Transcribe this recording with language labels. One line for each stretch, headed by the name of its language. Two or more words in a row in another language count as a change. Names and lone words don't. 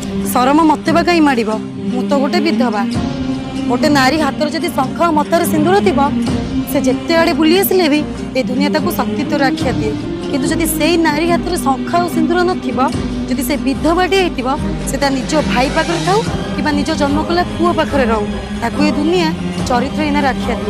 Odia: ସରମ ମତେ ବା କାହିଁ ମାଡ଼ିବ ମୁଁ ତ ଗୋଟେ ବିଧବା ଗୋଟେ ନାରୀ ହାତରେ ଯଦି ଶଙ୍ଖ ମଥାରେ ସିନ୍ଦୁର ଥିବ ସେ ଯେତେ ଆଡେ ବୁଲି ଆସିଲେ ବି ଏ ଦୁନିଆ ତାକୁ ସତୀତ୍ୱର ଆଖ୍ୟା ଦିଏ କିନ୍ତୁ ଯଦି ସେଇ ନାରୀ ହାତରେ ଶଙ୍ଖ ଆଉ ସିନ୍ଦୁର ନଥିବ ଯଦି ସେ ବିଧବାଟି ହେଇଥିବ ସେ ତା ନିଜ ଭାଇ ପାଖରେ ଥାଉ କି ନିଜ ଜନ୍ମ କଲା ପୁଅ ପାଖରେ ରହୁ ତାକୁ ଏ ଦୁନିଆ ଚରିତ୍ରହୀନ ଆଖ୍ୟା ଦିଏ